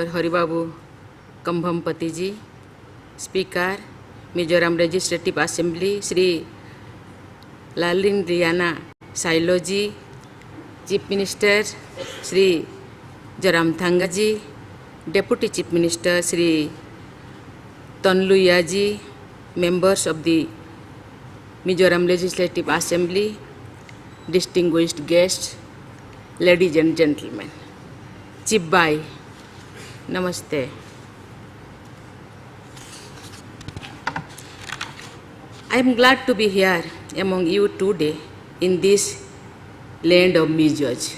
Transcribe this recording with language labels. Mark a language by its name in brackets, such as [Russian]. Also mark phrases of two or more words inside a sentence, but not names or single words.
[English] Haribabu Kambhampati ji, Speaker, Mizoram Legislative Assembly, Sri Lalin Riana Sailo ji, Chief Minister, Sri Zoram Thanga ji, Deputy Chief Minister, Sri Tonluya ji, members of the Mizoram Legislative Assembly, distinguished guests, ladies and gentlemen. Chief Bhai, Namaste. I am glad to be here among you today in this land of Mizoj.